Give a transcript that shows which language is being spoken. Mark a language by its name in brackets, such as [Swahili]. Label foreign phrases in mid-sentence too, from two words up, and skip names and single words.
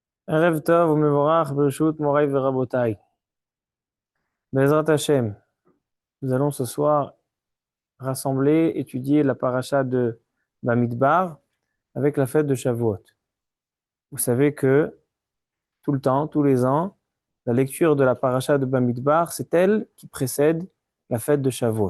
[Hebrew] ערב טוב ומבורך ברשות מורי ורבותי. בעזרת השם, [French] nous allons ce soir rassembler, étudier la paracha de Bamidbar avec la fête de Shavuot. Vous savez que tout le temps, tous les ans, la lecture de la paracha de Bamidbar, c'est elle qui précède la fête de Shavuot.